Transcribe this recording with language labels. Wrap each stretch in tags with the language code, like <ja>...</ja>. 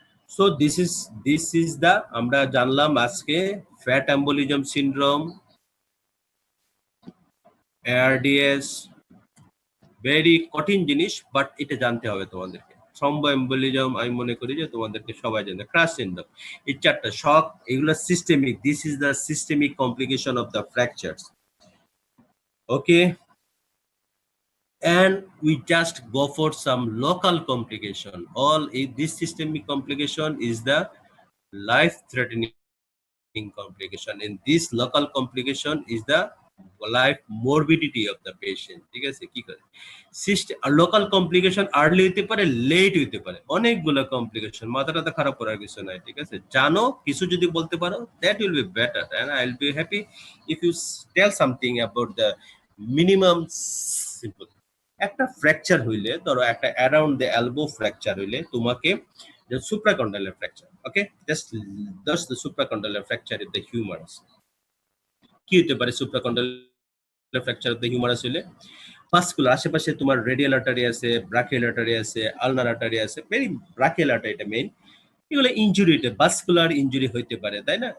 <en>so this is the</en> <bn>আমরা জানলাম আজকে fat embolism syndrome, ARDS, very কঠিন জিনিস বাট এটা জানতে হবে তোমাদেরকে। থ্রম্বো এম্বোলিজম আমি মনে করি যে তোমাদেরকে সবাই জানে, ক্রাশ সিনড্রোম, এই চারটা শক, এগুলো systemic,</bn> <en>this is the systemic complication of the fractures,</en> <bn>okay.</bn> <en>And we just go for some local complication. This systemic complication is the life-threatening complication. And this local complication is the life morbidity of the patient.</en> <bn>ঠিক আছে, কি করে local complication early হইতে পারে, late হইতে পারে, অনেকগুলো complication, মাথাটা খারাপ করার কিছু নাই, ঠিক আছে। জানো কিছু যদি বলতে পারো</bn> <en>that will be better and I'll be happy if you tell something about the minimum simple।</en> <bn>একটা ফ্র্যাকচার হইলে, ধরো একটা অ্যারাউন্ড দ্য এলবো ফ্র্যাকচার হইলে তোমাকে সুপ্রাকন্ডালার fracture, okay,</bn> <en>Just the supracondylar fracture in the humerus.</en> <bn>কি হতে পারে সুপ্রাকন্ডালার ফ্র্যাকচার অফ দ্য হিউমারাস হইলে? ভাস্কুলার, আশেপাশে তোমার রেডিয়াল আর্টারি আছে, ব্রাকিয়াল আর্টারি আছে, আলনার আর্টারি আছে, ভেরি ব্রাকিয়াল আর্টারিটা মেইন, এগুলো ইনজুরি, ভাস্কুলার ইনজুরি হইতে পারে, তাই না।</bn>